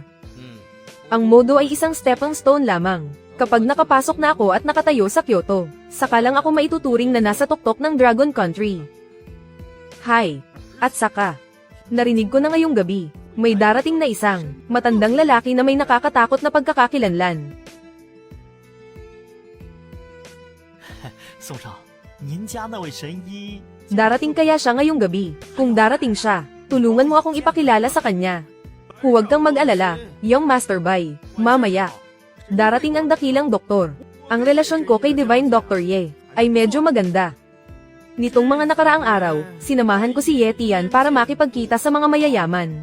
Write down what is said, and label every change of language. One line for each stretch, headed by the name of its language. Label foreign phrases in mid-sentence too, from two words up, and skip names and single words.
Filipino: Ang Modu ay isang
English: stepping stone
Filipino: lamang. Kapag nakapasok na ako at nakatayo sa Kyoto, saka lang ako maituturing na nasa tuktok ng Dragon Country. Hi! At saka, narinig ko na ngayong gabi, may darating na isang matandang lalaki na may nakakatakot na pagkakakilanlan.
Chinese: 宋少，您家那位神医
Filipino: Darating kaya siya ngayong gabi? Kung darating siya, tulungan mo akong ipakilala sa kanya. Huwag kang mag-alala, Young Master Bai. Mamaya, darating ang dakilang doktor. Ang relasyon ko kay Divine Dr. Ye ay medyo maganda. Nitong mga nakaraang araw, sinamahan ko si Ye Tian para makipagkita sa mga mayayaman.